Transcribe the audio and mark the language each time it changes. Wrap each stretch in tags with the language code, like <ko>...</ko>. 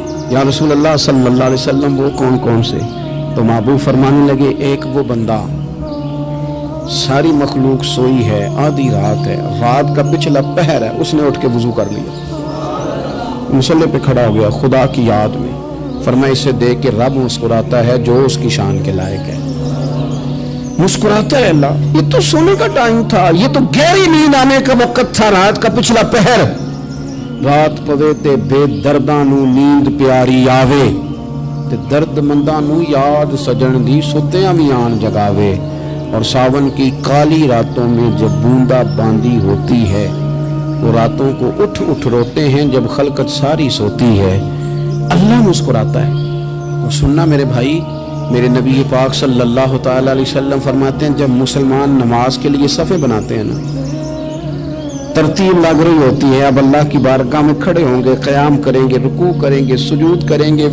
<ur>یا رسول اللہ صلی اللہ علیہ وسلم وہ کون کون سے؟ تو محبوب فرمانے لگے ایک وہ بندہ ساری مخلوق سوئی ہے، آدھی رات ہے، رات کا پچھلا پہر ہے، اس نے اٹھ کے وضو کر لیا، مصلی پہ کھڑا ہو گیا خدا کی یاد میں. فرمایا اسے دیکھ کے رب مسکراتا ہے جو اس کی شان کے لائق ہے. مسکراتا ہے اللہ. یہ تو سونے کا ٹائم تھا، یہ تو گہری نیند آنے کا وقت تھا، رات کا پچھلا پہر.</ur> <pa>رات پوے تے بے درداں نو نیند پیاری آوے، تے درد منداں نو یاد سجن دی سوتیاں بھی آن جگاوے.</pa> <ur>اور ساون کی کالی راتوں میں جب بوندا باندی ہوتی ہے، وہ راتوں کو اٹھ روتے ہیں جب خلقت ساری سوتی ہے. اللہ مسکراتا ہے. اور سننا میرے بھائی، میرے نبی پاک صلی اللہ تعالی علیہ وسلم فرماتے ہیں جب مسلمان نماز کے لیے صفیں بناتے ہیں نا، ترتیب لگ رہی ہوتی ہے، اب اللہ کی بارگاہ میں کھڑے ہوں گے، قیام کریں گے، رکوع کریں گے، سجود کریں گے.</ur>